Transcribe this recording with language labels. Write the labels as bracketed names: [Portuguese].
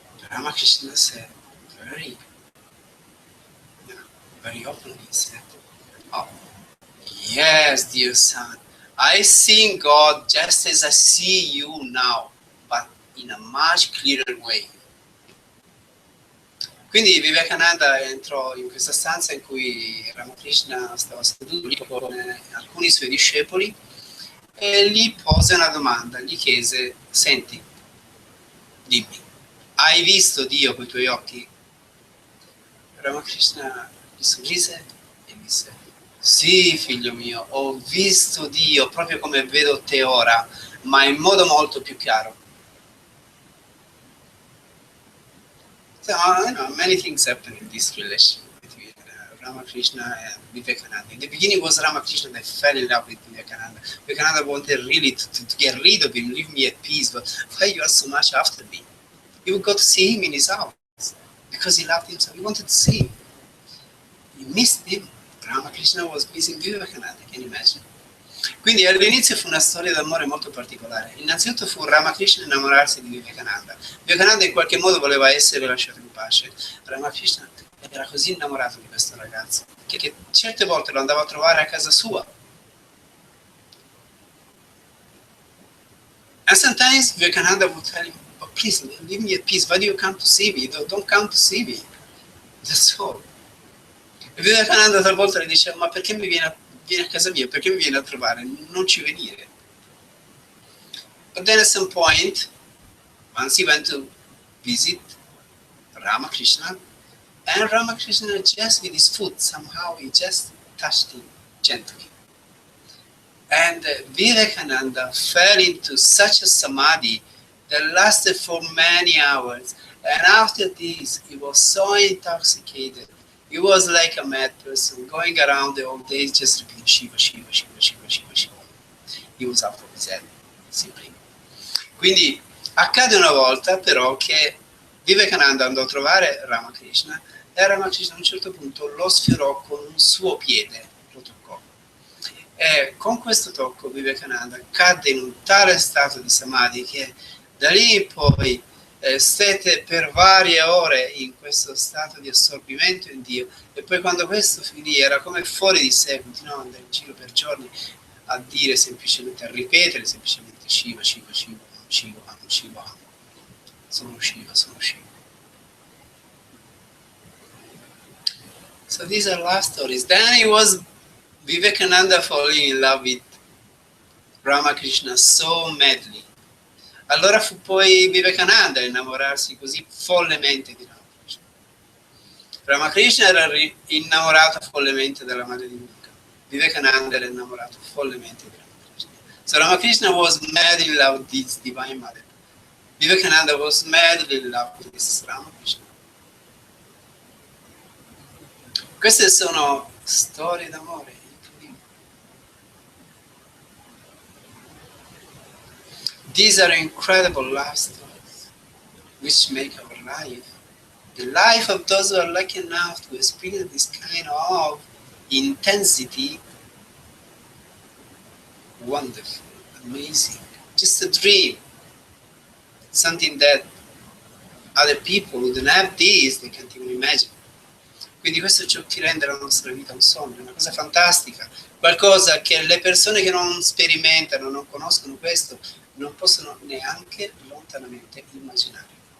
[English] Ramakrishna said, very openly, he said, "Oh, yes, dear son, I see God just as I see you now, but in a much clearer way." [Italian] Quindi Vivekananda entrò in questa stanza in cui Ramakrishna stava seduto con alcuni suoi discepoli e gli pose una domanda, gli chiese: "Senti, dimmi, hai visto Dio con i tuoi occhi?" Ramakrishna gli sorrise e disse: "Sì, figlio mio, ho visto Dio proprio come vedo te ora, ma in modo molto più chiaro." [English] So, many things happen in this relation between Ramakrishna and Vivekananda. In the beginning, it was Ramakrishna that fell in love with Vivekananda. Vivekananda wanted really to get rid of him, leave me at peace, but why you are so much after me? He would go to see him in his house because he loved him so. He wanted to see him. He missed him. Ramakrishna was missing Vivekananda, can you imagine? [Italian] Quindi all'inizio fu una storia d'amore molto particolare. Innanzitutto fu Ramakrishna innamorarsi di Vivekananda. Vivekananda in qualche modo voleva essere lasciato in pace. Ramakrishna era così innamorato di questo ragazzo che certe volte lo andava a trovare a casa sua. [English] And sometimes Vivekananda would tell him, oh, please, leave me at peace. Why do you come to see me? Don't come to see me. That's all. [Italian] E Vivekananda talvolta le diceva, ma perché vieni a casa mia? Perché mi vieni a trovare? Non ci venire. [English] But then at some point, once he went to visit Ramakrishna, and Ramakrishna just with his foot, somehow he just touched him gently. And Vivekananda fell into such a samadhi that lasted for many hours. And after this, he was so intoxicated. He was like a mad person, going around the whole day just repeating Shiva, Shiva, Shiva, Shiva, Shiva, Shiva. He was out of his head, simply. [Italian] Quindi accade una volta però che Vivekananda andò a trovare Ramakrishna e Ramakrishna a un certo punto lo sfiorò con un suo piede, lo toccò. E con questo tocco Vivekananda cadde in un tale stato di samadhi che da lì in poi stette per varie ore in questo stato di assorbimento in Dio, e poi quando questo finì era come fuori di sé, continuava ad andare in giro per giorni a dire semplicemente, a ripetere semplicemente Shiva, Shiva, Shiva, Shiva, Shiva, sono Shiva, sono Shiva. [English] So these are love stories. Then it was Vivekananda falling in love with Ramakrishna so madly. [Italian] Allora fu poi Vivekananda a innamorarsi così follemente di Ramakrishna. Ramakrishna era innamorato follemente della madre di Vivekananda. Vivekananda era innamorato follemente di Ramakrishna. [English] So Ramakrishna was mad in love with this divine mother. Vivekananda was madly in love with this Ramakrishna. [Italian] Queste sono storie d'amore. [English] These are incredible love stories which make our life, the life of those who are lucky enough to experience this kind of intensity, wonderful, amazing, just a dream, something that other people who don't have this, they can't even imagine. [Italian] Quindi questo è ciò che rende la nostra vita un sogno, una cosa fantastica, qualcosa che le persone che non sperimentano, non conoscono questo, non possono neanche lontanamente immaginare.